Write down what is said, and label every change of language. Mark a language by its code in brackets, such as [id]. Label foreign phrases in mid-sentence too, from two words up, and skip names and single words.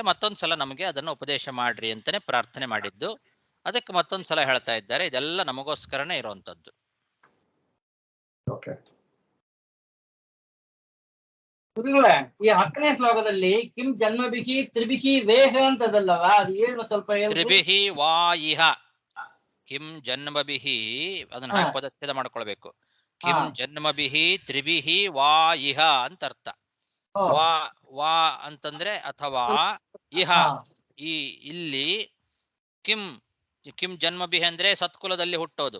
[kn] ಮತ್ತೊಂದ್ಸಲ ನಮಗೆ ಅದನ್ನು ಉಪದೇಶ ಮಾಡ್ರಿ ಅಂತಾನೆ ಪ್ರಾರ್ಥನೆ ಮಾಡಿದ್ದು. ಅದಕ್ಕೆ ಮತ್ತೊಂದ್ಸಲ ಹೇಳ್ತಾ ಇದ್ದಾರೆ. ಇದೆಲ್ಲ ನಮಗೋಸ್ಕರನೇ ಇರುವಂತದ್ದು. ಗುರುಗಳೇ, ಈ 10ನೇ ಶ್ಲೋಕದಲ್ಲಿ [sa] ಕಿಂ ಜನ್ಮಭಿಹಿ ತ್ರಿಭಿಹಿ ವೇಹ [kn] ಅಂತದಲ್ಲವಾ, ಅದು ಏನು ಸ್ವಲ್ಪ [sa] ತ್ರಿಭಿಹಿ ವಾ ಇಹ. ಕಿಂ ಜನ್ಮಭಿಹಿ, [kn] ಅದನ್ನ ಹಾಗೆ ಪದಚ್ಛೇದ ಮಾಡ್ಕೊಳ್ಬೇಕು. [sa] ಕಿಂ ಜನ್ಮಭಿಹಿ ತ್ರಿಭಿಹಿ ವಾ ಇಹ [kn] ಅಂತ ಅರ್ಥ. ವಾ ವಾ ಅಂತಂದ್ರೆ ಅಥವಾ, ಇಹ ಈ ಇಲ್ಲಿ. [sa] ಕಿಂ ಕಿಂ ಜನ್ಮಭಿಹಿ [kn] ಅಂದ್ರೆ ಸತ್ಕುಲದಲ್ಲಿ ಹುಟ್ಟೋದು.